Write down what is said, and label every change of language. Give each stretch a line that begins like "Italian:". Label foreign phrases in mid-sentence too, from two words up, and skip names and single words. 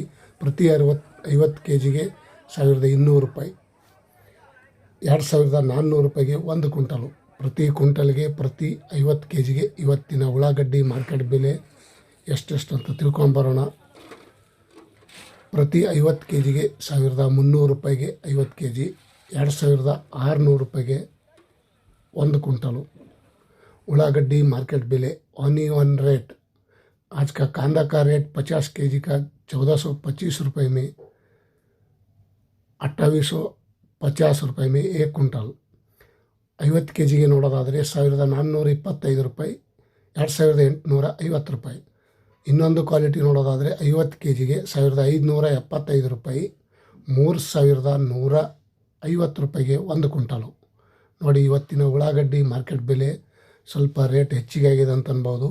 Kannada: ಪ್ರತಿ 50 kgಗೆ 1200 ರೂಪಾಯಿ, 2400 ರೂಪಾಯಿಗೆ 1 ಕ್ವಿಂಟಲು. ಪ್ರತಿ ಕ್ವಿಂಟಲ್ಗೆ ಪ್ರತಿ 50 kgಗೆ ಇವತ್ತಿನ ಉಳ್ಳಾಗಡ್ಡಿ ಮಾರ್ಕೆಟ್ ಬೆಲೆ ಎಷ್ಟೆಷ್ಟು ಅಂತ ತಿಳ್ಕೊಂಡು ಬರೋಣ. ಪ್ರತಿ 50 kgಗೆ 1300 ರೂಪಾಯಿಗೆ 50 kg, 2600 ರೂಪಾಯಿಗೆ 1 क्विंटल. ಉಳ್ಳಾಗಡ್ಡಿ ಮಾರ್ಕೆಟ್ ಬೆಲೆ
English: onion rate.
Hindi: आज का कांदा का रेट 50 kg का 1425 रुपये में, 2850 रुपये में 1 क्विंटल.
Kannada: 50 kgಗೆ ನೋಡೋದಾದರೆ 1425 ರೂಪಾಯಿ, 2850 ರೂಪಾಯಿ. ಇನ್ನೊಂದು ಕ್ವಾಲಿಟಿ ನೋಡೋದಾದರೆ 50 kgಗೆ 1575 ರೂಪಾಯಿ, 3150 ರೂಪಾಯಿಗೆ 1 ಕ್ವಿಂಟಲು. ನೋಡಿ, ಇವತ್ತಿನ ಉಳ್ಳಾಗಡ್ಡಿ ಮಾರ್ಕೆಟ್ ಬೆಲೆ ಸ್ವಲ್ಪ ರೇಟ್ ಹೆಚ್ಚಿಗೆ ಆಗಿದೆ ಅಂತ ಅನ್ಬೋದು.